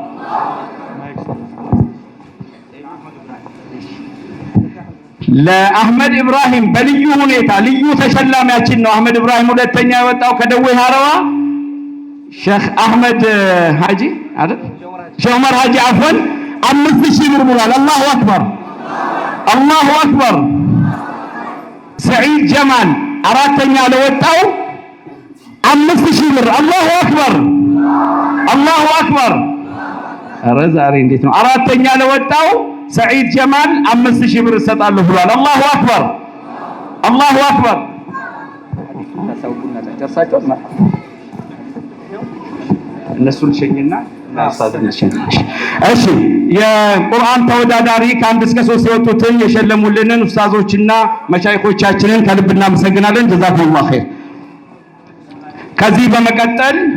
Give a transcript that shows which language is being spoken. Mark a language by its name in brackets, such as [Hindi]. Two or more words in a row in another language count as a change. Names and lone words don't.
[Amharic] ለአህመድ ኢብራሂም በልዩ ሁኔታ ልዩ ተሸላሚያችን ነው አህመድ ኢብራሂም ሁለተኛ የወጣው ከደዌ ሐረዋ ሼክ አህመድ ሐጂ አይደል ሼክ ዑመር ሐጂ አፈን 5000 ብር ብሏል [Arabic] الله أكبر الله أكبر [Amharic] ሰዒድ ጀማል አራተኛ ለወጣው 5000 ብር [Arabic] الله أكبر الله أكبر [Amharic] ኧረ ዛሬ እንዴት ነው አራተኛ ለወጣው سعيد جمال 5000 ብር ሰጣለሁ ብሏል [Arabic] الله اكبر الله اكبر [Amharic] እነሱን ሸኝና እሺ የቁርአን ተወዳዳሪ ከ1 እስከ 3 የወጡትን የሸለሙልንን ኡስታዞችና መሻይኾቻችንን ከልብ እናመሰግናለን [Arabic] جزاكم الله خير [Amharic] ከዚህ በመቀጠል